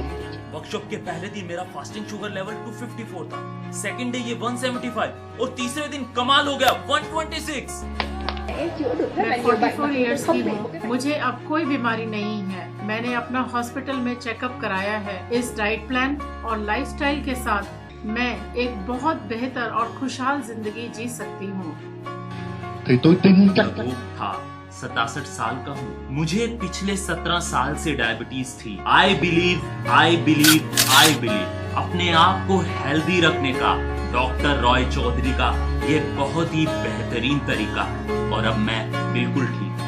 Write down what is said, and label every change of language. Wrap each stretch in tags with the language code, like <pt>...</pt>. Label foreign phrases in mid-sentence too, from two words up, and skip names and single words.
<hi>वर्कशॉप के पहले दिन मेरा</hi> <en>fasting sugar level</en> <hi>254 था,</hi> <en>second day</en> <hi>ये 175 और तीसरे दिन कमाल हो गया 126। मैं 44 इयर्स की हूँ, मुझे अब कोई बीमारी नहीं है। मैंने अपना हॉस्पिटल में चेकअप कराया है। इस</hi> <en>diet plan</en> <hi>और लाइफस्टाइल के साथ मैं एक बहुत बेहतर और खुशहाल जिंदगी जी सकती हूँ।</hi> <vi>thì tôi tin chắc</vi> <hi>वो था 67 साल का हूँ, मुझे पिछले 17 साल से डायबिटीज थी।</hi> <en>I believe</en> <hi>अपने आप को हेल्दी रखने का डॉक्टर रॉय चौधरी का ये बहुत ही बेहतरीन तरीका, और अब मैं बिल्कुल ठीक</hi>